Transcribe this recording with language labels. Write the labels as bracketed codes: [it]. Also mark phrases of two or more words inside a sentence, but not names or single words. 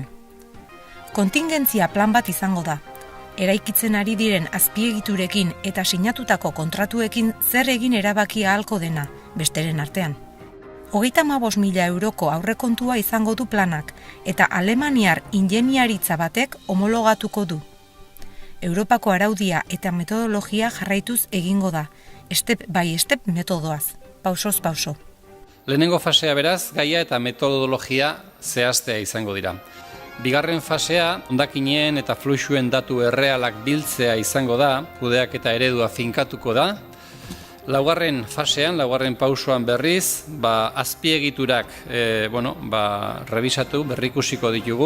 [eu] Kontingentzia plan bat izango da, eraikitzen ari diren azpiegiturekin eta sinatutako kontratuekin zer egin erabakia ahalko dena, besteren artean. 35.000 euroko aurrekontua izango du planak eta alemaniar ingeniaritza batek homologatuko du. Europako araudia eta metodologia jarraituz egingo da, [en] step by step [eu] metodoaz, pausoz pauso. Lehenengo fasea beraz, gaia eta metodologia zehaztea izango dira. Bigarren fasea, hondakinen eta fluxuen datu errealak biltzea izango da, kudeaketa eredua finkatuko da. Laugarren fasean, laugarren pausoan berriz, azpiegiturak revisatu, berrikusiko ditugu.